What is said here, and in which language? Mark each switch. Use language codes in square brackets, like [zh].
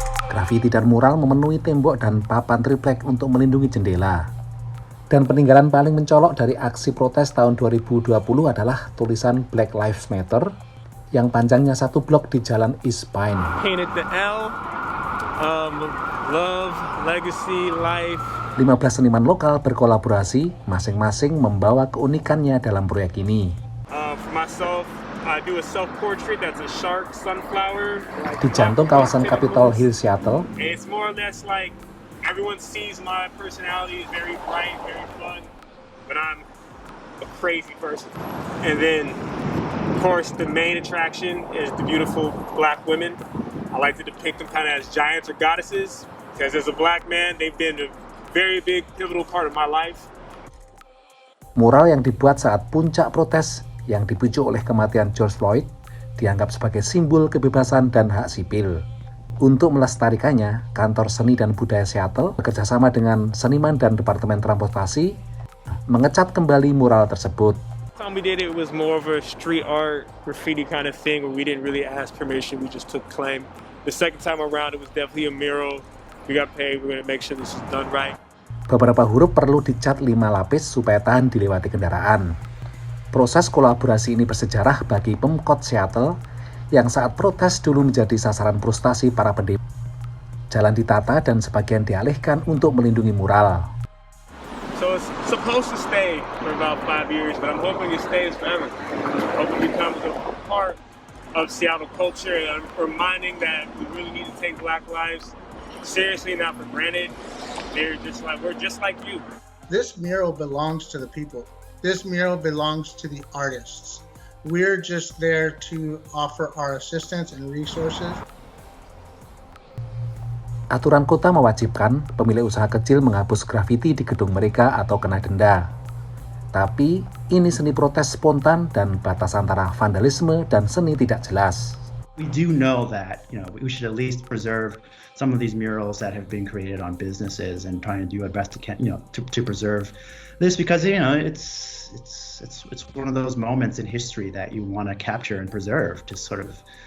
[id] Grafiti dan mural memenuhi tembok dan papan triplek untuk melindungi jendela. Dan peninggalan paling mencolok dari aksi protes tahun 2020 adalah tulisan Black Lives Matter yang panjangnya 1 blok di Jalan East Pine. [en] Painted the L, love, legacy, life. [id] 15 seniman lokal berkolaborasi, masing-masing membawa keunikannya dalam proyek ini. [en] For myself, I do a self-portrait that's a shark sunflower. [id] Di jantung kawasan Capitol Hill, Seattle. [en] It's more or less like everyone sees my personality is very bright, very fun, but I'm a crazy person. And then, of course, the main attraction is the beautiful black women. I like to depict them kind of as giants or goddesses, because as a black man, they've been a very big, pivotal part of my life. [id] Mural yang dibuat saat puncak protes yang dipicu oleh kematian George Floyd dianggap sebagai simbol kebebasan dan hak sipil. Untuk melestarikannya, Kantor Seni dan Budaya Seattle bekerjasama dengan seniman dan Departemen Transportasi mengecat kembali mural tersebut. [en] Time we did it was more of a street art graffiti kind of thing where we didn't really ask permission, we just took claim. The second time around it was definitely a mural. We got paid, we're going to make sure this is done right. [id] Beberapa huruf perlu dicat 5 lapis supaya tahan dilewati kendaraan. Proses kolaborasi ini bersejarah bagi Pemkot Seattle yang saat protes dulu menjadi sasaran frustasi para pendemo. Jalan ditata dan sebagian dialihkan untuk melindungi mural. [en] So it's supposed to stay for about 5 years, but I'm hoping it stays forever. Hope it becomes a part of Seattle culture and reminding that we really need to take Black lives seriously, not for granted. We're just like you. This mural belongs to the people. This mural belongs to the artists. We're just there to offer our assistance and resources. [id] Aturan kota mewajibkan pemilik usaha kecil menghapus grafiti di gedung mereka atau kena denda. Tapi ini seni protes spontan dan batas antara vandalisme dan seni tidak jelas. [en] We do know that, we should at least preserve some of these murals that have been created on businesses and trying to do our best to preserve this because it's one of those moments in history that you want to capture and preserve to sort of